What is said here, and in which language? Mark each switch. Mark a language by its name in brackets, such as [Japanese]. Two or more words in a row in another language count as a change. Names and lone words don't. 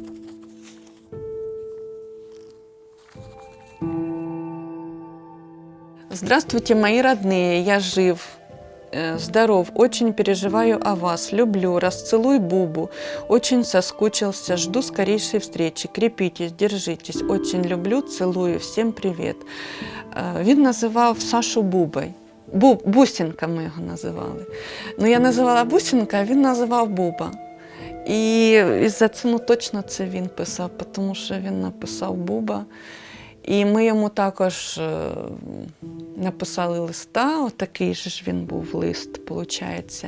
[Russian] Здравствуйте, мои родные, я жив, здоров, очень переживаю о вас, люблю, расцелуй Бубу, очень соскучился, жду скорейшей встречи, крепитесь, держитесь, очень люблю, целую, всем привет. [Ukrainian] Він називав Сашу Бубой. Бусінка ми його називали. Я називала Бусінка, а він називав Буба. І за це точно це він писав, тому що він написав Буба. І ми йому також написали листа, отакий же ж він був лист, виходить.